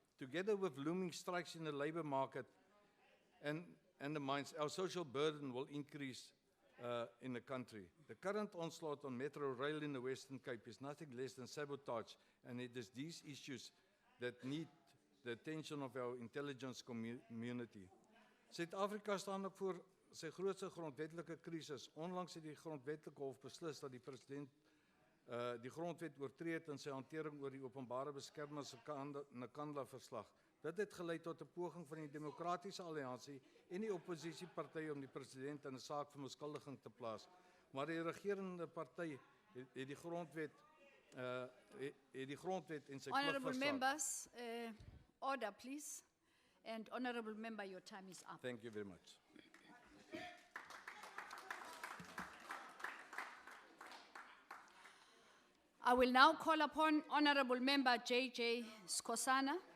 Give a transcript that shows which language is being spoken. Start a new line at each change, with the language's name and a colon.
English: Together with looming strikes in the labor market and the mines, our social burden will increase in the country. The current onslaught on Metro Rail in the Western Cape is nothing less than sabotage, and it is these issues that need the attention of our intelligence community.
Afrikaans: Suid-Afrika staan ook voor sy grootste grondwetlike krisis. Onlangs het die grondwetlike hof beslis dat die president die grondwet oortree het in sy hantering oor die openbare beskermer se Nkandla verslag. Dit het gelei tot 'n poging van die Demokratiese Alliansie en die oppositiepartye om die president in 'n saak van beskuldiging te plaas. Maar die regerende party het die grondwet en sy plig
English: Honorable
Afrikaans: versaak.
English: members, order please. And honorable member, your time is up. Thank you very much. I will now call upon honorable member JJ Skosana.